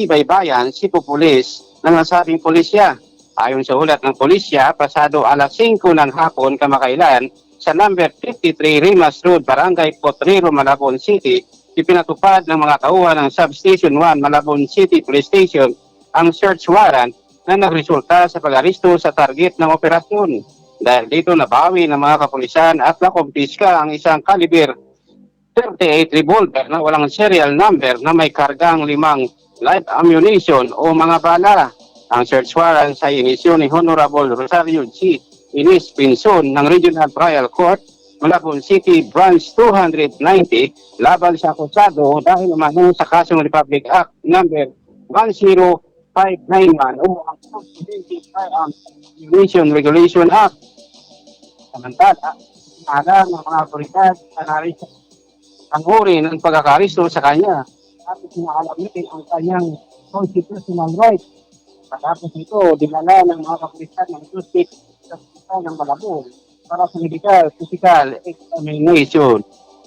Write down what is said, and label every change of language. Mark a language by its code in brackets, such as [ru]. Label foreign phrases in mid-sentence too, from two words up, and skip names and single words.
[tl] Baybayan, Cebu Police, ng nasabing pulisya. Ayon sa ulat ng pulisya, pasado alas 5 ng hapon kamakailan sa number 53 Rimas Road, Barangay Potrero, Malabon City, ipinatupad ng mga tauhan ng Substation 1 Malabon City Police Station ang [en] search warrant [tl] na nagresulta sa pag-aristo sa target ng operasyon. Dahil dito nabawi ng mga kapulisan at nakumpiska ang isang [en] caliber 38 revolver [tl] na walang [en] serial number [tl] na may kargang 5 [en] live ammunition [tl] o mga bala. Ang [en] search warrant [tl] sa inisyon ni Honorable Rosario G. Inis Pinson ng Regional Trial Court, Malabon City Branch 290 laban sa akusado dahil naman sa kasong Republic Act number 10591 o ang Ammunition Regulation Act. Samantala, ng mga otoridad ang uri ng pagkakaristo sa kanya at sinakalabitin ang kanyang [en] constitutional rights. [tl] Pagkatapos ito, dinala ng mga kapulisan ng suspect sa hospital ng Malabon para sa [en] medical physical examination.